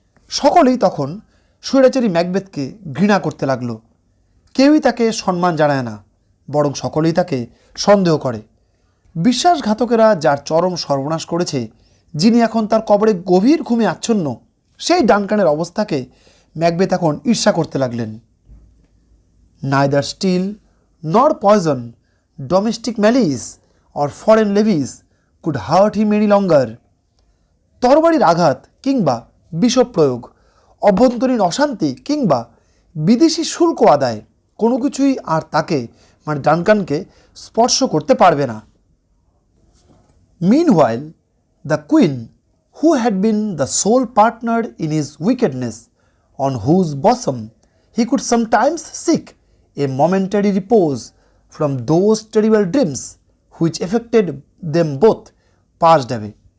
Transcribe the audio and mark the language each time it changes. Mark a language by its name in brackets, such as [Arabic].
[Bangla] সকলেই তখন স্বৈরাচারী ম্যাকবেথকে ঘৃণা করতে লাগলো। কেউই তাকে সম্মান জানায় না, বরং সকলেই তাকে সন্দেহ করে। বিশ্বাসঘাতকেরা যার চরম সর্বনাশ করেছে, যিনি এখন তার কবরে গভীর ঘুমে আচ্ছন্ন, সেই ডানকানের অবস্থাকে ম্যাকবেথ এখন ঈর্ষা করতে লাগলেন। [English] Neither steel nor poison, domestic malice or foreign levies could hurt him any longer. [Bangla] তরবারির আঘাত কিংবা বিষপ্রয়োগ, অভ্যন্তরীণ অশান্তি কিংবা বিদেশি শুল্ক আদায় কোনো কিছুই আর তাকে মানে ডানকানকে স্পর্শ করতে পারবে না। [English] Meanwhile, the queen, who had been the sole partner in his wickedness, on whose bosom he could sometimes seek a momentary repose from those terrible dreams which affected them both, passed away.